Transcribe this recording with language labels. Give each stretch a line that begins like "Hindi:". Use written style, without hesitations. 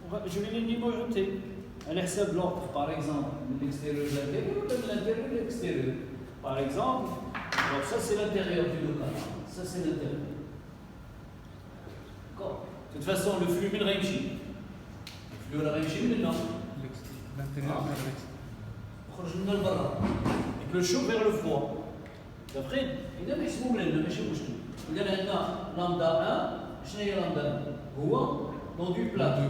French: Je vais les numéroter. À l'hexab l'ordre, par exemple, de l'extérieur de l'intérieur ou de l'intérieur de l'extérieur. Par exemple, alors ça c'est l'intérieur du local. Ça c'est l'intérieur. D'accord? De toute façon, le flux
Arabic: من غيمشي.
French: Le flux
Arabic: راه غيمشي من هنا.
French: L'intérieur vers l'extérieur.
Arabic: خرج من البرا.
French: Le chaud vers le froid. D'après,
Arabic: إذا نحسبوا لنا ماشي مشكل. إذا عندنا لامدا 1 شنو هي لامدا 1 هو
French: l'enduit plâtre.